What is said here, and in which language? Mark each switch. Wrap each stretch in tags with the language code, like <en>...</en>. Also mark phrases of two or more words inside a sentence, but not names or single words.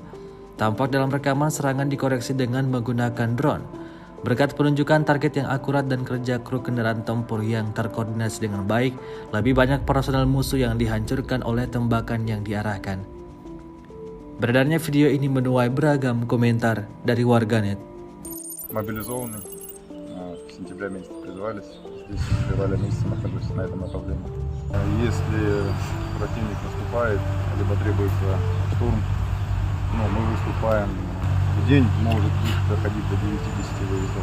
<id>Tampak dalam rekaman serangan dikoreksi dengan menggunakan drone. Berkat penunjukan target yang akurat dan kerja kru kendaraan tempur yang terkoordinasi dengan baik, lebih banyak personel musuh yang dihancurkan oleh tembakan yang diarahkan. Beredarnya video ini menuai beragam komentar dari warganet.</id> <ru>Мобилизованный, в сентябре месяце призывались, здесь в феврале месяце нахожусь на этом направлении. Если противник наступает, либо требуется штурм, мы выступаем в день, может доходить до 9-10 выездов.</ru>